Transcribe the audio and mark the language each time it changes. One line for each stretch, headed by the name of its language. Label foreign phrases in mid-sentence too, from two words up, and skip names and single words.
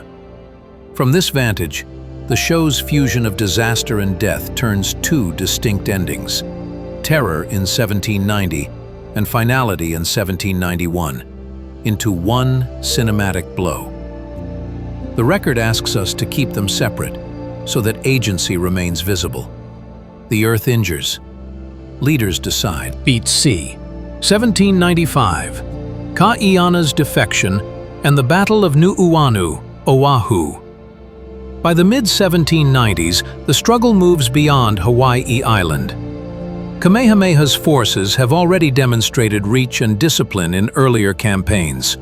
English: From this vantage, the show's fusion of disaster and death turns 2 distinct endings: terror in 1790 and finality in 1791, into one cinematic blow. The record asks us to keep them separate, so that agency remains visible. The earth injures. Leaders decide. Beat C. 1795. Kaʻiana's defection and the Battle of Nuʻuanu, Oahu. By the mid-1790s, the struggle moves beyond Hawaii Island. Kamehameha's forces have already demonstrated reach and discipline in earlier campaigns.